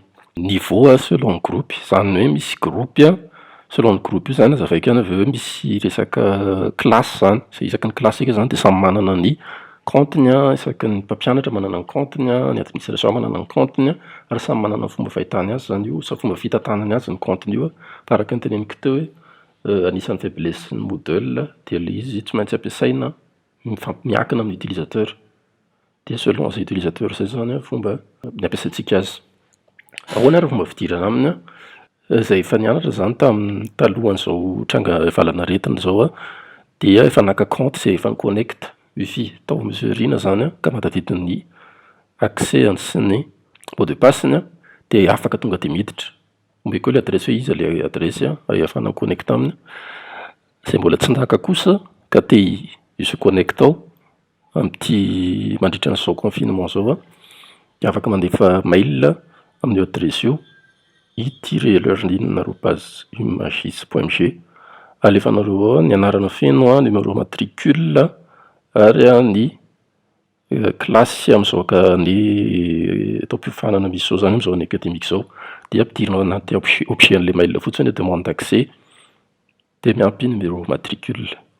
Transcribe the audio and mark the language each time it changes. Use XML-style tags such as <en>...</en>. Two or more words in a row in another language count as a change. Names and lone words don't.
<fr>Niveau selon groupe</fr> <mg>zany hoe misy groupe selon ny groupe io zany azavaiko ihany avy eo hoe misy resaka classe zany zay isaky ny classe eka zany dia samy manana ny compte-ny isaky ny mpampianatra manana ny compte-ny ny administration manana ny compte-ny ary samy manana ny fomba fahitany azy zany io sa fomba fitantanany azy ny compte-ny io araka ny teneniko teo hoe anisan'ny faiblesse ny modèle dia le izy tsy maintsy ampiasaina miankina amin'ny utilisateur dia selon izay utilisateur zay zany fomba ny ampiasaintsika azy. Ahoana ary fomba fidirana aminy izay efa nianatra zany talohan'izao tranga valanaretina zao dia efa naka compte izay efa connecte wifi tao monsieur Rina zany ka mahatavidin'ny accès sy ny</mg> <fr>mot de passe-</fr> <mg>ny dia afaka tonga dia miditra omeko le adresse hoe izy le adresse ahafahana connecte aminy izay mbola tsy ndaka kosa ka te</mg> <fr>se connecte</fr> <mg>ao amin'ity mandritra n'izao confinement zao dia afaka mandefa mail amin'ny adresse io it-learning@umagis.mg alefanareo ny anarana feno</mg> <fr>numéro matricule</fr> <mg>ary ny classe amin'izao ka ny taom-piofanana misy zao zany amin'izao any académique zao dia ampidirina anaty objet-n'le mail fotsiny</mg> <fr>demande d'accès</fr> <mg>dia miampy</mg> <fr>numéro matricule.</fr>